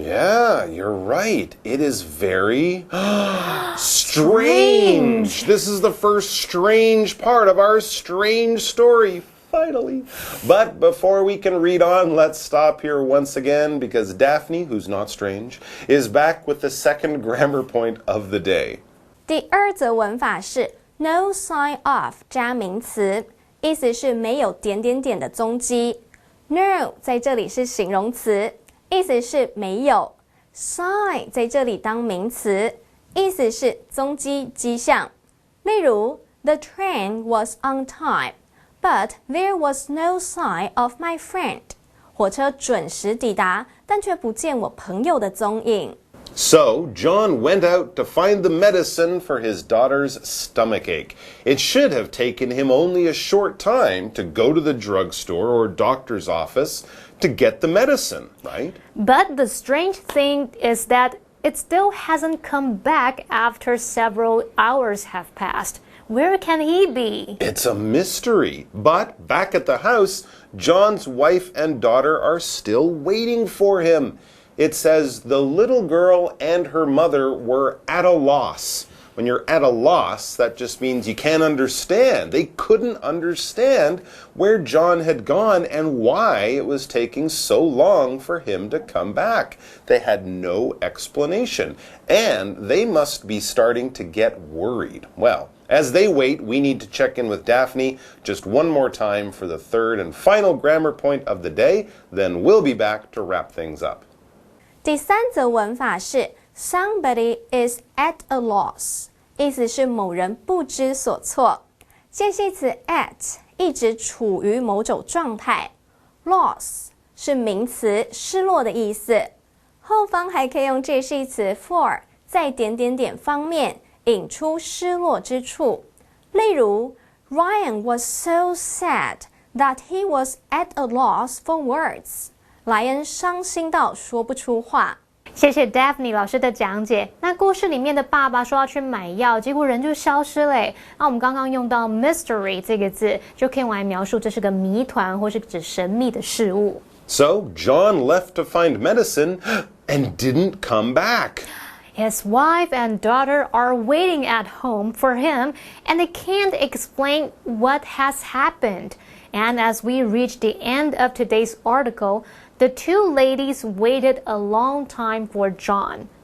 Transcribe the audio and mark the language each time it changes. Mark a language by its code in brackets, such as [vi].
[en] Yeah, you're right. It is very strange. This is the first strange part of our strange story. Finally. But before we can read on, let's stop here once again because Daphne, who's not strange, is back with the second grammar point of the day. [zh] 第二则文法是 [en] no sign of [zh] 加名词，意思是没有点点点的踪迹。 No 在这里是形容词，意思是没有。 Sign 在这里当名词，意思是踪迹迹象。 [en] 例如 The train was on time.But there was no sign of my friend. [zh] 火车准时抵达，但却不见我朋友的踪影。 [en] So, John went out to find the medicine for his daughter's stomachache. It should have taken him only a short time to go to the drugstore or doctor's office to get the medicine, right? But the strange thing is that it still hasn't come back after several hours have passed.Where can he be? It's a mystery. But back at the house, John's wife and daughter are still waiting for him. It says the little girl and her mother were at a loss. When you're at a loss, that just means you can't understand. They couldn't understand where John had gone and why it was taking so long for him to come back. They had no explanation. And they must be starting to get worried. Well,As they wait, we need to check in with Daphne just one more time for the third and final grammar point of the day. Then we'll be back to wrap things up. [zh] 第三则文法是 [en] Somebody is at a loss， [zh] 意思是某人不知所措。介系词 at 一直处于某种状态 ，loss 是名词，失落的意思。后方还可以用介系词 for 在点点点方面。引出失落之处，例如 [en] Ryan was so sad that he was at a loss for words. [zh] 莱恩伤心到说不出话。谢谢 Daphne 老师的讲解。那故事里面的爸爸说要去买药，结果人就消失了。那我们刚刚用到 mystery 这个字，就可以用来描述这是个谜团，或是指神秘的事物。 [en] So John left to find medicine and didn't come back.His wife and daughter are waiting at home for him, and they can't explain what has happened. And as we reach the end of today's article, the two ladies waited a long time for John.